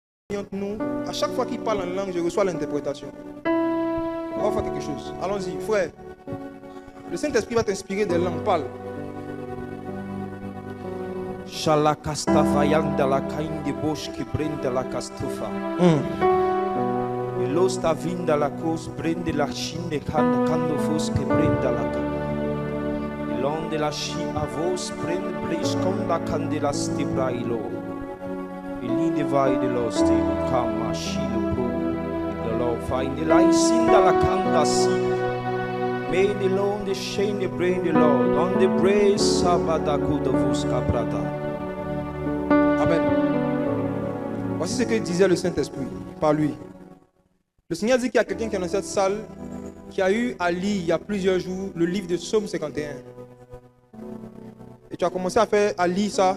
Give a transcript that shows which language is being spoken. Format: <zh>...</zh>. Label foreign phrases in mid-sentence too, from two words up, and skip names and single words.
<fr>entre nous, à chaque fois qu'il parle en langue, je reçois l'interprétation. On va faire quelque chose. Allons-y, frère. Le Saint-Esprit va t'inspirer des langues. Parle. Shalakastafa yanda la kainde bosh ki brenda la kastufa. Ilosta vinda la cos brende la shinde kando fos que brenda la ka. Ilonde la shi avos brende blesh kom la candela stibra ilo. Ili divide lost in kama shilo pro. The law find the light sinda la kanda si. May the Lord the shame the brain the Lord on the brace sabada kuda vos caprata. Amen. Voici ce que disait le Saint-Esprit par lui. Le Seigneur dit qu'il y a quelqu'un qui est dans cette salle qui a eu à lire il y a plusieurs jours le livre de Psaume 51. Et tu as commencé à lire ça.</fr>